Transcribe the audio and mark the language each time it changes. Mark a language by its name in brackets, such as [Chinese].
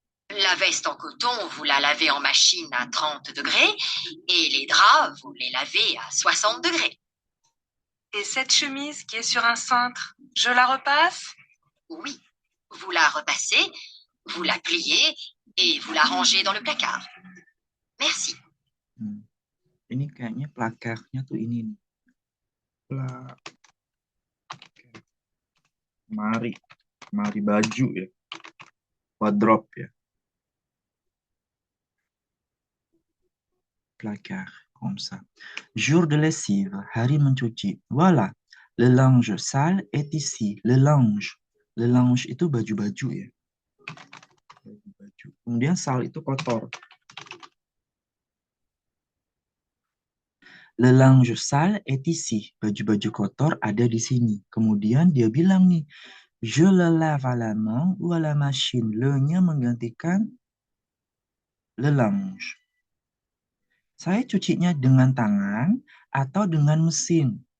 [French] La veste en coton, vous la lavez en machine à 30 degrés et les draps, vous les lavez à 60 degrés. Et cette chemise qui est sur un cintre, je la repasse? Oui, vous la repassez, vous la pliez et vous la rangez dans le placard. Merci. [Indonesian] Ini kayaknya plakarnya tuh ini nih. Mari baju ya. Wardrobe ya. [French] Placard, comme ça. Jour de lessive, [Indonesian] hari mencuci. [French] Voilà, le linge sale est ici. Le linge [Indonesian] itu baju-baju ya. Baju-baju. Kemudian sale itu kotor. [French] Le linge sale est ici. [Indonesian] Baju-baju kotor ada di sini. Kemudian dia bilang nih, [French] je le lave à la main ou à la machine. [Indonesian] Le-nya menggantikan le linge. Saya cucinya dengan tangan atau dengan mesin.